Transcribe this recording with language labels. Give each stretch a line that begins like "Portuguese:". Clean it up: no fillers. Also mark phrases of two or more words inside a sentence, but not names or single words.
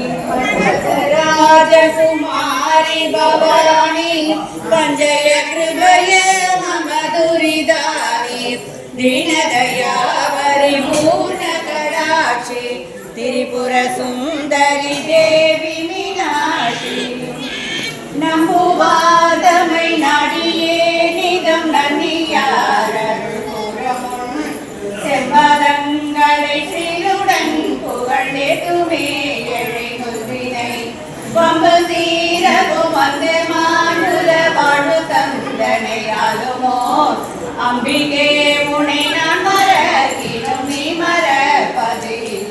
Sanskrit: राजकुमारी भवानी पंजय कृपय मम दुरिदानी दीनदया परिपूर्ण कटाक्षी त्रिपुर सुंदरी देवी मीनाक्षी
Tamil: नம்புவாதமை நாடியே நிதம் நன்னியார் செம்பதங்களை சீருடன் புகழேத்துமே எழுவினை பம்பு தீரவும் வந்து மானுர வாழ்வு தந்தனையாலுமோ அம்பிகே உனை நான் மறக்கினும் நீ மறப்பது